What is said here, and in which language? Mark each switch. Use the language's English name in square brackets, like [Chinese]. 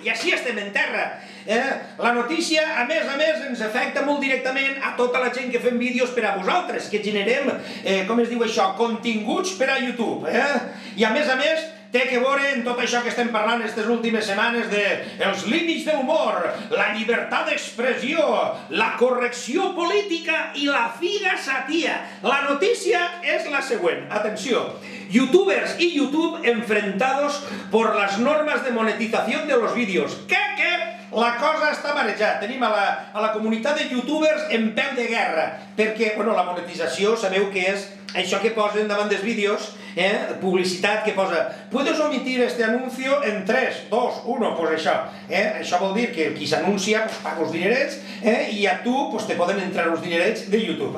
[Catalan] I així estem en terra. La notícia, a més, ens afecta molt directament a tota la gent que fem vídeos per a vosaltres, que generem, com es diu això, continguts per a YouTube. I a més, té que veure en tot això que estem parlant aquestes últimes setmanes de els límits de l'humor, la llibertat d'expressió, la correcció política i la figasatia. La notícia és la següent. Atenció. [Spanish] Youtubers y YouTube enfrentados por las normas de monetización de los vídeos. ¿Qué? [Catalan] La cosa està marejada. Tenim a la comunitat de youtubers en peu de guerra, perquè, bueno, la monetització, sabeu que és això que posen davant dels vídeos, publicitat que posa [Spanish] «Puedes omitir este anuncio en 3, 2, 1», [Catalan] pues això. Això vol dir que qui s'anuncia paga els dinerets i a tu te poden entrar els dinerets de YouTube.